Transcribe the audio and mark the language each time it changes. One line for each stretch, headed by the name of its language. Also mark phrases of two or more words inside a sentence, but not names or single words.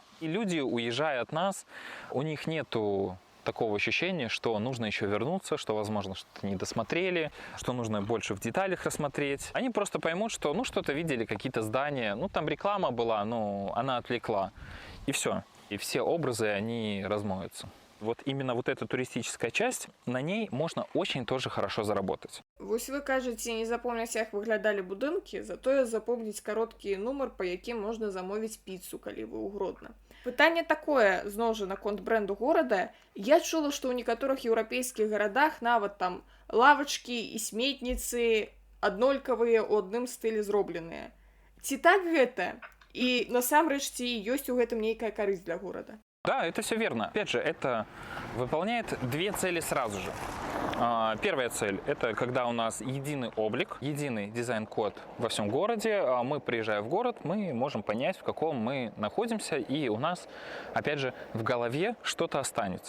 Russian: И люди, уезжая от нас, у них нету такого ощущения, что нужно еще вернуться, что, возможно, что-то не досмотрели, что нужно больше в деталях рассмотреть. Они просто поймут, что, ну, что-то видели, какие-то здания, ну, там реклама была, ну, она отвлекла, и все. И все образы, они размоются. Вот именно вот эта туристическая часть, на ней можно очень тоже хорошо заработать.
Belarusian: Вось вы кажаце, не запомняць, як выглядалі будынкі, затое запомніць кароткі нумар, па якім можна замовіць піцу, калі вы ў Гродна. Пытанне такое, зноў жа, наконт брэнду горада. Я чула, што ў некаторых еўрапейскіх гарадах нават там лавачкі і сметніцы аднолькавыя ў адным стылі зробленыя. Ці так гэта? І насамрэч, ці ёсць у гэтым нейкая карысць для горада?
Russian: Да, это все верно. Опять же, это выполняет две цели сразу же. Первая цель – это когда у нас единый облик, единый дизайн-код во всем городе. Мы, приезжая в город, мы можем понять, в каком мы находимся, и у нас, опять же, в голове что-то останется.